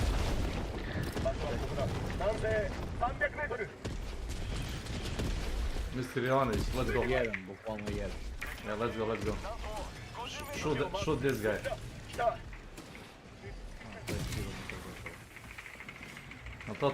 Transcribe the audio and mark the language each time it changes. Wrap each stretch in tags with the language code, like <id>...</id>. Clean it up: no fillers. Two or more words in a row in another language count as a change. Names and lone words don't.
<en>Mr. Ivanović, let's go.</en> <sr>Jedan, bukvalno jedan.</sr> <en>Yeah, let's go. Shoot this guy.</en> <sr>A to?</sr>